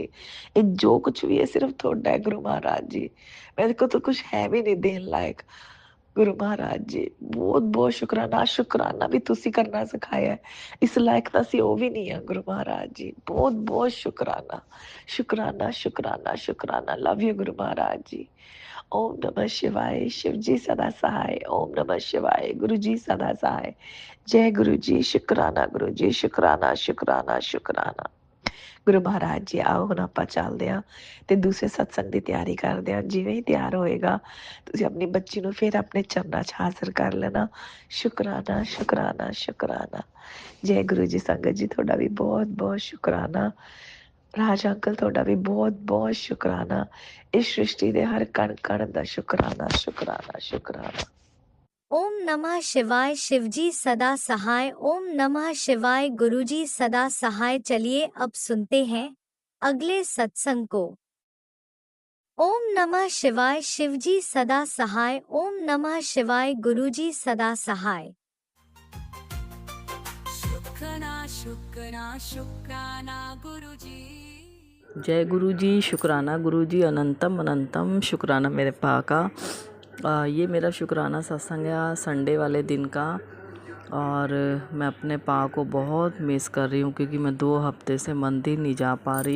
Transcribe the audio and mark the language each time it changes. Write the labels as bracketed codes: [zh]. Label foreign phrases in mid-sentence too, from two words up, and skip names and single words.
[pa] ਇਹ ਜੋ ਕੁਛ ਵੀ ਹੈ ਸਿਰਫ ਤੁਹਾਡਾ ਹੈ ਗੁਰੂ ਮਹਾਰਾਜ ਜੀ, ਮੇਰੇ ਕੋਲ ਤਾਂ ਕੁਛ ਹੈ ਵੀ ਨਹੀਂ ਦੇਣ ਲਾਇਕ। ਗੁਰੂ ਮਹਾਰਾਜ ਜੀ ਬਹੁਤ ਬਹੁਤ ਸ਼ੁਕਰਾਨਾ। ਸ਼ੁਕਰਾਨਾ ਵੀ ਤੁਸੀਂ ਕਰਨਾ ਸਿਖਾਇਆ, ਇਸ ਲਾਇਕ ਤਾਂ ਅਸੀਂ ਉਹ ਵੀ ਨਹੀਂ ਆ ਗੁਰੂ ਮਹਾਰਾਜ ਜੀ, ਬਹੁਤ ਬਹੁਤ ਸ਼ੁਕਰਾਨਾ ਸ਼ੁਕਰਾਨਾ। [en] love you [pa] ਗੁਰੂ ਮਹਾਰਾਜ ਜੀ। [hi] ओम नमः शिवाय। शिव जी सदा सहाय। ओम नमः शिवाय। गुरु जी सदा सहाय। जय गुरु जी। शुकराना गुरु जी, शुकराना। [pa] ਗੁਰੂ ਮਹਾਰਾਜ ਜੀ ਆਓ ਹੁਣ ਆਪਾਂ ਚੱਲਦੇ ਹਾਂ ਅਤੇ ਦੂਸਰੇ ਸਤਸੰਗ ਦੀ ਤਿਆਰੀ ਕਰਦੇ ਹਾਂ। ਜਿਵੇਂ ਹੀ ਤਿਆਰ ਹੋਏਗਾ ਤੁਸੀਂ ਆਪਣੀ ਬੱਚੀ ਨੂੰ ਫਿਰ ਆਪਣੇ ਚਰਨਾਂ 'ਚ ਹਾਜ਼ਰ ਕਰ ਲੈਣਾ। ਸ਼ੁਕਰਾਨਾ। ਜੈ ਗੁਰੂ ਜੀ। ਸੰਗਤ ਜੀ ਤੁਹਾਡਾ ਵੀ ਬਹੁਤ ਬਹੁਤ ਸ਼ੁਕਰਾਨਾ। ਰਾਜ ਅੰਕਲ ਤੁਹਾਡਾ ਵੀ ਬਹੁਤ ਬਹੁਤ ਸ਼ੁਕਰਾਨਾ। ਇਸ ਸ੍ਰਿਸ਼ਟੀ ਦੇ ਹਰ ਕਣ ਕਣ ਦਾ ਸ਼ੁਕਰਾਨਾ। [hi] ओम नमः शिवाय। शिवजी सदा सहाय। ओम नमः शिवाय। गुरुजी सदा सहाय। चलिए अब सुनते हैं अगले सत्संग को। ओम नमः शिवाय। शिवजी सदा सहाय। ओम नमः शिवाय। गुरुजी सदा सहाय। शुक्राना गुरुजी। जय गुरु जी। शुक्राना गुरु जी। अनंतम शुक्राना मेरे पा का। ये मेरा शुक्राना सत्संग है संडे वाले दिन का, और मैं अपने पा को बहुत मिस कर रही हूँ क्योंकि मैं 2 हफ्ते से मंदिर नहीं जा पा रही।